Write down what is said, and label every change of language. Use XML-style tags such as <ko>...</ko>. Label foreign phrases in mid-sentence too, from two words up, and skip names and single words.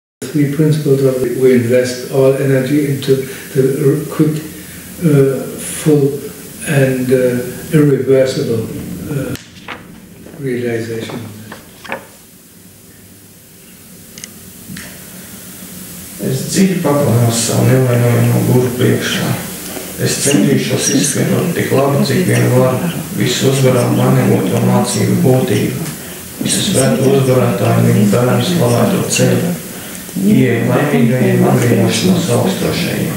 <en>three principles of it. We invest all energy into the quick, full and irreversible realization of this.</en> <lv>Es dziļi paklājos savu nevainojamo guru priekšā. Es centīšos izskaidrot tik labi, cik vien varu, visu uzvarām vainagoto mācību būtību, visu svētu uzvarētāju viņu bērnu slavēto ceļu, ieeja laimīgajiem atbrīvošanos augstošajiem.</lv>